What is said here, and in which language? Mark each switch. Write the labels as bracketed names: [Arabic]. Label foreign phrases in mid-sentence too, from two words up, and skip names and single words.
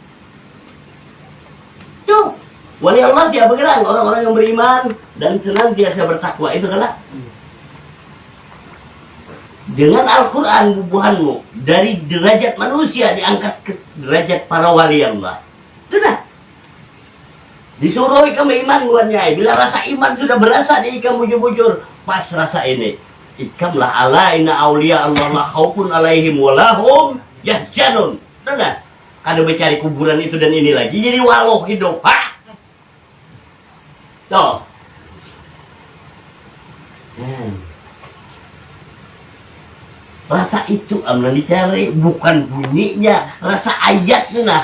[Banjar] Tuh, wali Allah siapa kadang? [Indonesian] Orang-orang yang beriman dan senantiasa bertakwa. Itu kan lah. [Banjar] Dengan Al-Quran bubuhanmu dari derajat manusia diangkat ke derajat para wali Allah. Itu nah. Disuruh ikam iman buatnya. Bila rasa iman sudah berasa di ikam bujur-bujur, pas rasa ini. [Arabic] Ikamlah ألا إن أولياء الله لا خوف عليهم ولا هم يحزنون. [Banjar] Dengar? Kada mencari kuburan itu dan ini lagi jadi waloh hidup. Tuh. Rasa itu amna dicari bukan bunyinya, rasa ayatnya nah.